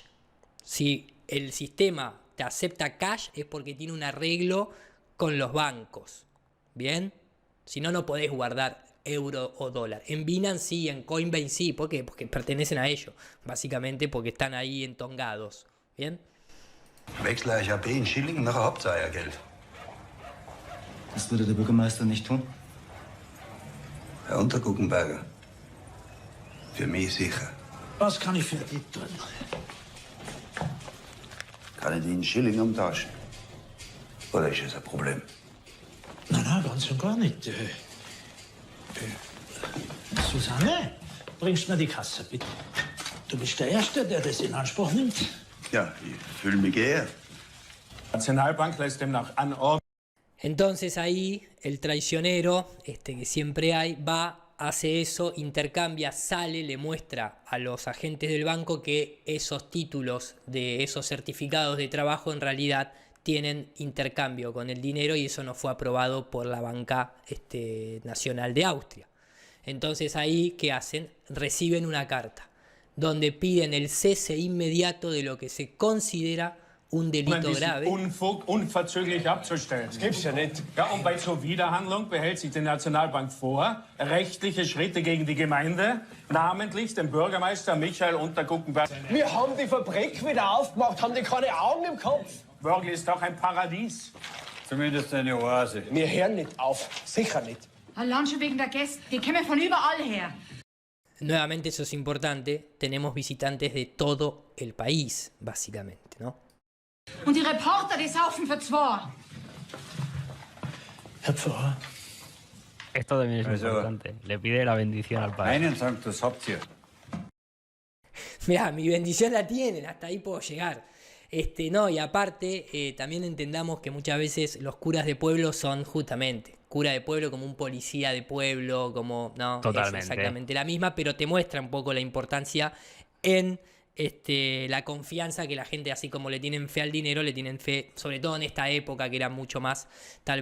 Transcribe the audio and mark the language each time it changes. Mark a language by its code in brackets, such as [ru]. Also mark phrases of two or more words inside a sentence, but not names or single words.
[es] Si el sistema te acepta cash es porque tiene un arreglo con los bancos, ¿bien? Si no, no podés guardar euro o dólar. En Binance sí, en Coinbase sí. ¿Por qué? Porque pertenecen a ellos, básicamente porque están ahí entongados. ¿Bien? [de] Wechsle HAP in Schilling, nachher habt ihr euer Geld. Das würde der Bürgermeister nicht tun. Herr Unterguckenberger, für mich sicher. Was kann ich für dich tun? Kann ich die in Schilling umtauschen? Oder ist das ein Problem? Nein, ganz und gar nicht. Susanne, bringst mir die Kasse, bitte. Du bist der Erste, der das in Anspruch nimmt. Ja, ich fühle mich geehrt. Die Nationalbank lässt demnach anordnen. [es] Entonces ahí el traicionero, que siempre hay, va, hace eso, intercambia, sale, le muestra a los agentes del banco que esos títulos de esos certificados de trabajo en realidad tienen intercambio con el dinero, y eso no fue aprobado por la banca nacional de Austria. Entonces ahí, ¿qué hacen? Reciben una carta donde piden el cese inmediato de lo que se considera un delito grave. [de] Unfug unverzüglich abzustellen. Das gibt's ja nicht. Ja, und bei Zuwiderhandlung behält sich die Nationalbank vor, rechtliche Schritte gegen die Gemeinde, namentlich den Bürgermeister Michael Unterguckenberger. Wir haben die Fabrik wieder aufgemacht, haben die keine Augen im Kopf. Wörgl ist doch ein Paradies. Zumindest eine Oase. Wir hören nicht auf, sicher nicht. Allein schon wegen der Gäste, die kommen von überall her. [es] Nuevamente, eso es importante, tenemos visitantes de todo el país, básicamente, ¿no? [de] Und die Reporter, die saufen für zwei. Herr Pfarrer. [es] Esto también es importante. Le pide la bendición al padre. [de] Einen Sanctus habt ihr. [es] Mirá, mi bendición la tienen, hasta ahí puedo llegar. No, y aparte, también entendamos que muchas veces los curas de pueblo son justamente cura de pueblo, como un policía de pueblo, como no, totalmente. Es exactamente la misma, pero te muestra un poco la importancia en la confianza que la gente, así como le tienen fe al dinero, le tienen fe, sobre todo en esta época que era mucho más tal.